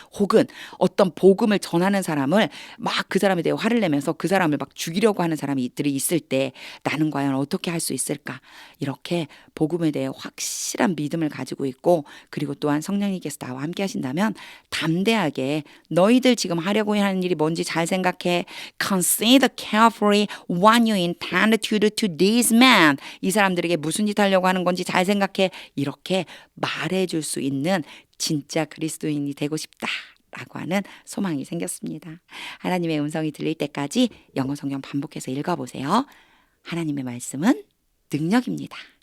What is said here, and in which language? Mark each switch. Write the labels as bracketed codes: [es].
[ko] 혹은 어떤 복음을 전하는 사람을 막 그 사람에 대해 화를 내면서 그 사람을 막 죽이려고 하는 사람들이 있을 때 나는 과연 어떻게 할 수 있을까? 이렇게 복음에 대해 확실한 믿음을 가지고 있고 그리고 또한 성령님께서 나와 함께 하신다면 담대하게 너희들 지금 하려고 하는 일이 뭔지 잘 생각해. [en] Consider carefully what you intend to do to these men. [ko] 이 사람들에게 무슨 짓 하려고 하는 건지 잘 생각해. 이렇게 말해줄 수 있는 진짜 그리스도인이 되고 싶다라고 하는 소망이 생겼습니다. 하나님의 음성이 들릴 때까지 영어 성경 반복해서 읽어보세요. 하나님의 말씀은 능력입니다.